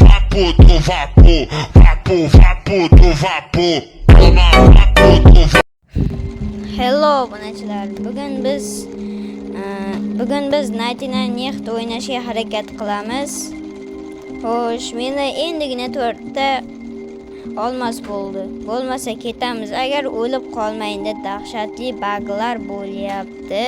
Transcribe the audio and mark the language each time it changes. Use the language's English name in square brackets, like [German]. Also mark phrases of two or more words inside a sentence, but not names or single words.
[Portuguese] do vapor, vapor, vapor do vapor. Toma vapor do vapor. [Uzbek] Hello obunachilar. Bugun biz 99 Night o'ynashga harakat qilamiz. Xo'sh, menda endigina 4 ta olmos bo'ldi. Bo'lmasa ketamiz. Agar o'lib qolmayin deb dahshatli buglar bo'lyapti.